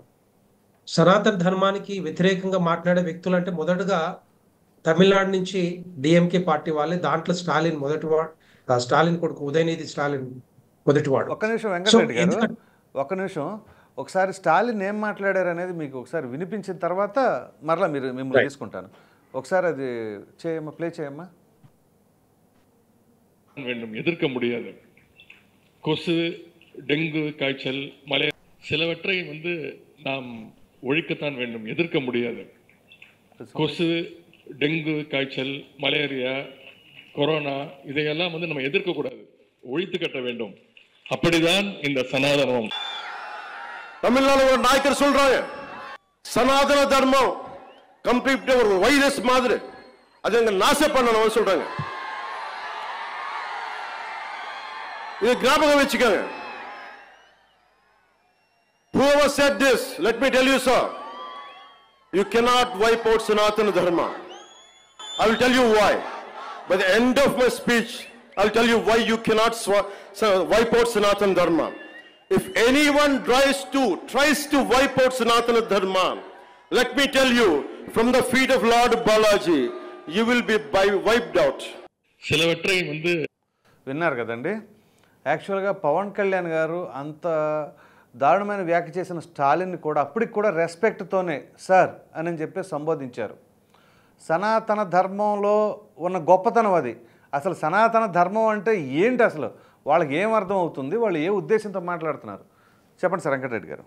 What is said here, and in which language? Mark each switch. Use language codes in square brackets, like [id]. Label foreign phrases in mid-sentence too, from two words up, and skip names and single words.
[te] సనాతన ధర్మానికి వ్యతిరేకంగా మాట్లాడే వ్యక్తులు అంటే మొదటగా తమిళనాడు నుంచి డిఎంకే పార్టీ వాళ్ళే. దాంట్లో స్టాలిన్ మొదటివాడు, స్టాలిన్ కొడుకు ఉదయనిధి స్టాలిన్ మొదటివాడు. ఒక్క నిమిషం వెంకటరెడ్డి గారు, ఒక్క నిమిషం. ఒకసారి స్టాలిన్ ఏం మాట్లాడారు అనేది మీకు ఒకసారి వినిపించిన తర్వాత మరలా మిమ్మల్ని తీసుకుంటాను. ఒకసారి అది చేయమ్మా, ప్లే చేయమ్మా. [ta] எதிர்க்க முடியாது. கொசு, டெங்கு காய்ச்சல், மலை சிலவற்றை நாம் ஒழிக்கத்தான் வேண்டும், எதிர்க்க முடியாது. கொசு, டெங்கு காய்ச்சல், மலேரியா, கொரோனா இதையெல்லாம் நம்ம எதிர்க்க கூடாது, ஒழித்து கட்ட வேண்டும். அப்படிதான் இந்த சனாதனம். தமிழ்நாடு ஒரு நாயக்கர் சொல்றாங்க, சனாதன தர்மம் கம்ப்ளீட் ஒரு வைரஸ் மாதிரி, அது எங்க நாச பண்ணணும் சொல்றாங்க. இது ஞாபகம் வச்சுக்கோங்க. [en] Whoever said this, let me tell you sir, you cannot wipe out Sanatana Dharma. I will tell you why. By the end of my speech, I'll tell you why you cannot wipe out Sanatana Dharma. If anyone tries to wipe out Sanatana Dharma, let me tell you, from the feet of Lord Balaji, you will be wiped out. [ta] சிலவற்றை [te] విన్నారు కదండి. యాక్చువల్గా పవన్ కళ్యాణ్ గారు అంత దారుణమైన వ్యాఖ్య చేసిన స్టాలిన్ని కూడా అప్పటికి కూడా రెస్పెక్ట్తోనే సార్ అని చెప్పి సంబోధించారు. సనాతన ధర్మంలో ఉన్న గొప్పతనం అది. అసలు సనాతన ధర్మం అంటే ఏంటి, అసలు వాళ్ళకి ఏం అర్థం అవుతుంది, వాళ్ళు ఏ ఉద్దేశంతో మాట్లాడుతున్నారు, చెప్పండి సార్ వెంకటరెడ్డి గారు.